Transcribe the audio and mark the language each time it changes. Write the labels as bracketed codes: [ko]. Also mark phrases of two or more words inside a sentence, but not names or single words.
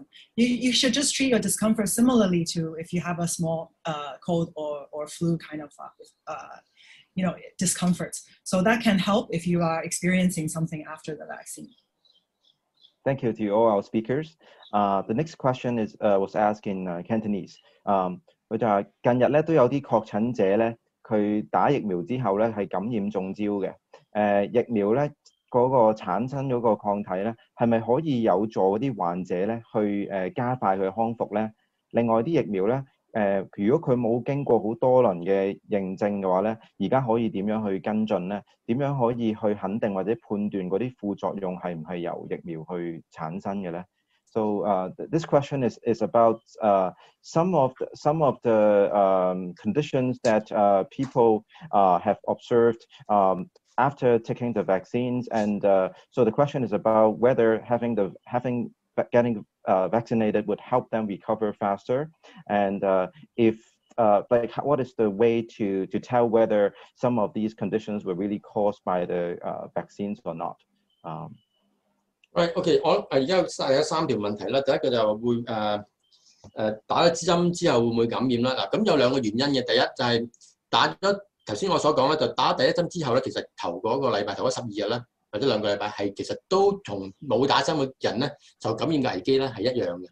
[en] You should just treat your discomfort similarly to if you have a small cold or flu kind of discomfort. So that can help if you are experiencing something after the vaccine. Thank you to all our speakers. The next question was asked in Cantonese. [yue] 佢就係近日咧都有啲確診者咧，佢打疫苗之後咧係感染中招嘅。疫苗咧嗰個產生嗰個抗體咧，係咪可以有助嗰啲患者咧去加快佢康復咧？另外啲疫苗咧，如果佢冇經過好多輪嘅認證嘅話咧，而家可以點樣去跟進咧？點樣可以去肯定或者判斷嗰啲副作用係唔係由疫苗去產生嘅咧？ [en] So this question is about some of the conditions that people have observed after taking the vaccines, and so the question is about whether getting vaccinated would help them recover faster, and what is the way to tell whether some of these conditions were really caused by the vaccines or not? Right, [yue] OK， 我而家有3條問題啦。第一個就會打咗針之後會唔會感染啦？嗱，咁有2個原因嘅。第一就係打咗頭先我所講咧，就打第一針之後咧，其實頭嗰個禮拜、頭嗰12日咧，或者2個禮拜係其實都同冇打針嘅人咧受感染嘅危機咧係一樣嘅。